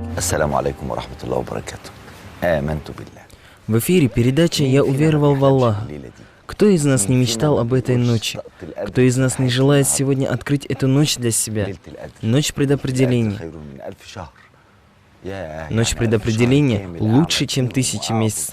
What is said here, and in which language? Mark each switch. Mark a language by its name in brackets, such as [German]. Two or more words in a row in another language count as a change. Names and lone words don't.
[Arabic] السلام عليكم ورحمة الله وبركاته. آمنت بالله. [Russian] В эфире передача «Я уверовал в Аллаха». Кто из нас не мечтал об этой ночи? Кто из нас не желает сегодня открыть эту ночь для себя? Ночь предопределения. Ночь предопределения лучше, чем 1000 месяцев.